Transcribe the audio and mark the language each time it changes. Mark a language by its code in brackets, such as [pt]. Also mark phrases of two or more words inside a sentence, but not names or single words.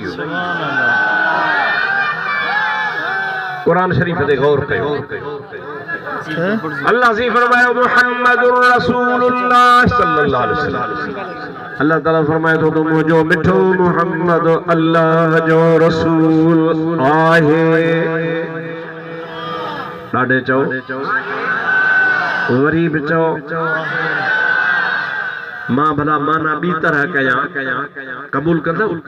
[sd] कुरान शरीफ ते गौर कयो। अल्लाह से फरमाया [ar] محمد رسول الله صلى الله عليه وسلم. [sd] अल्लाह ताला फरमाए तो मुझो मिठो मुहम्मद अल्लाह जो रसूल आहे। ॾाढे चओ, वरी बि चओ। मां भला माना ॿी तरह कयां, क़बूल कंदो?